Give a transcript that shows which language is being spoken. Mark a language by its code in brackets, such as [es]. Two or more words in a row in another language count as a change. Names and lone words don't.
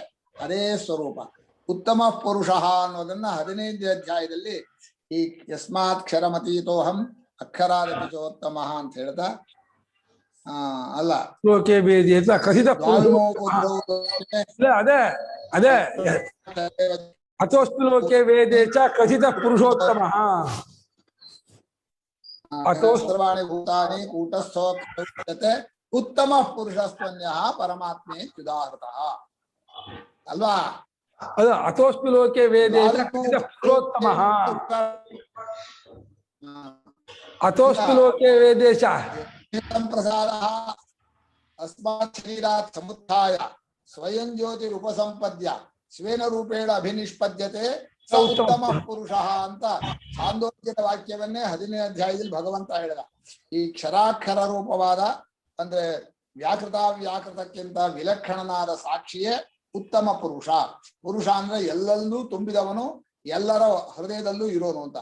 [kn] ಅದೇ ಸ್ವರೂಪ ಉತ್ತಮ ಪುರುಷ ಅನ್ನೋದನ್ನ 15ನೇ ಅಧ್ಯಾಯದಲ್ಲಿ ಈ [sa] ಯಸ್ಮಾತ್ ಕ್ಷರಮತೀತೋಹಂ ಅಕ್ಷರಾದಪಿ ಚೋತ್ತಮ [kn] ಅಂತ ಹೇಳ್ತಾ ಅಲ್ಲ [sa] ಕಥಿತ [kn] ಅದೇ ಅದೇ [sa] ಅಥೋಸ್ತು ಲೋಕೆ ವೇದೇ ಚ ಕಥಿತ ಪುರುಷೋತ್ತಮ. ಸರ್ವಾಣಿ ಭೂತಾನಿ ಕೂಟಸ್ಥೋ ಉತ್ತಮ ಪುರುಷಸ್ತನ್ಯ ಪರಮಾತ್ಮೇ ಚ್ಯುದಾಹೃತಃ ಅಲ್ವಾ? ಅದು ಅಥೋಸ್ತು ಲೋಕೆ ವೇದೇ ಚ ಕಥಿತ ಪುರುಷೋತ್ತಮ. ಅಥೋಸ್ತು ಲೋಕೆ ವೇದೇ ಚ ಪ್ರಸಾದಃ ಅಸ್ಮಾತ್ ಶರೀರಾತ್ ಸಮುತ್ಥಾಯ ಸ್ವಯಂ ಜ್ಯೋತಿರುಪಸಂಪದ್ಯ ಸ್ವೇನ ರೂಪೇಣ ಅಭಿನಿಷ್ಪದ್ಯತೆ ಸ ಉತ್ತಮ ಪುರುಷ [kn] ಅಂತ ಛಾಂದೋಗ್ಯದ ವಾಕ್ಯವನ್ನೇ 15ನೇ ಅಧ್ಯಾಯದಲ್ಲಿ ಭಗವಂತ ಹೇಳಿದ. ಈ ಕ್ಷರಾಕ್ಷರ ರೂಪವಾದ ಅಂದ್ರೆ ವ್ಯಾಕೃತಕ್ಕಿಂತ ವಿಲಕ್ಷಣನಾದ ಸಾಕ್ಷಿಯೇ ಉತ್ತಮ ಪುರುಷ. ಪುರುಷ ಅಂದ್ರೆ ಎಲ್ಲೆಲ್ಲೂ ತುಂಬಿದವನು, ಎಲ್ಲರ ಹೃದಯದಲ್ಲೂ ಇರೋನು ಅಂತ.